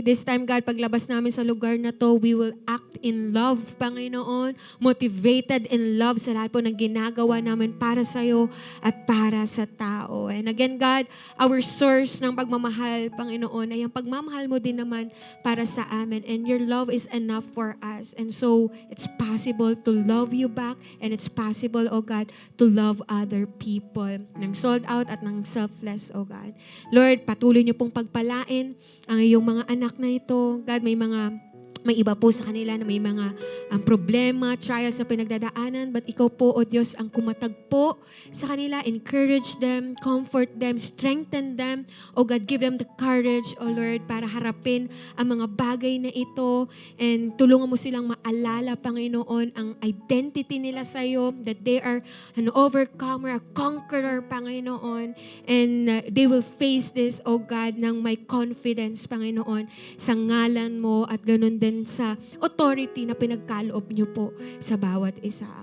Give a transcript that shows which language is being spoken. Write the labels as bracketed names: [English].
[English] This time, God, [Filipino] paglabas namin sa lugar na to, [English] we will act in love, Panginoon. Motivated in love [Filipino] sa lahat po ng ginagawa namin para sa iyo at para sa tao. [English] And again, God, our source [Filipino] ng pagmamahal, Panginoon, ay ang pagmamahal mo din naman para sa amin. [English] And your love is enough for us. And so, it's possible to love you back and it's possible, oh God, to love other people ng sold out at ng selfless, oh God. [Filipino] Lord, patuloy niyo pong pagpalain ang iyong mga anak na ito. God, may iba po sa kanila na may mga problema, trials na pinagdadaanan, but ikaw po, O Diyos, ang kumatagpo sa kanila. [English] Encourage them, comfort them, strengthen them. O God, give them the courage, O Lord, [Filipino] para harapin ang mga bagay na ito and tulungan mo silang maalala, Panginoon, ang identity nila sa iyo, [English] that they are an overcomer, a conqueror, [Filipino] Panginoon, [English] and they will face this, O God, [Filipino] ng may confidence, Panginoon, sa ngalan mo at ganun din sa authority na pinagkaloob niyo po sa bawat isa.